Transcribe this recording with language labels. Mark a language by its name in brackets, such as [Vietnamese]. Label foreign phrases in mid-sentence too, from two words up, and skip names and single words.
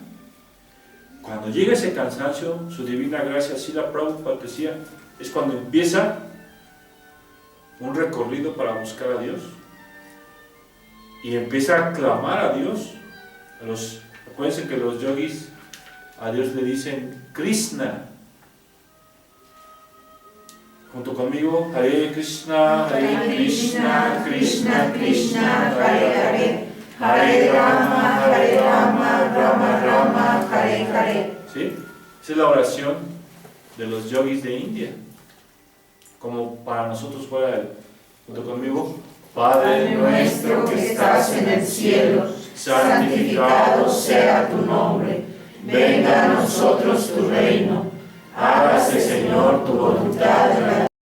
[Spanish] Cuando llega ese cansancio, su divina gracia, así la Prabhupada decía, es cuando empieza un recorrido para buscar a Dios y empieza a clamar a Dios. Acuérdense que los yogis a Dios le dicen Krishna. Junto conmigo, [Sanskrit] हरे कृष्ण, कृष्ण, कृष्ण, हरे हरे, हरे राम, राम राम, हरे हरे. [Spanish] ¿Sí? Esa es la oración de los yogis de India. Como para nosotros fuera junto conmigo, Padre nuestro que estás en el cielo, santificado sea tu nombre, venga a nosotros tu reino, hágase Señor tu voluntad en la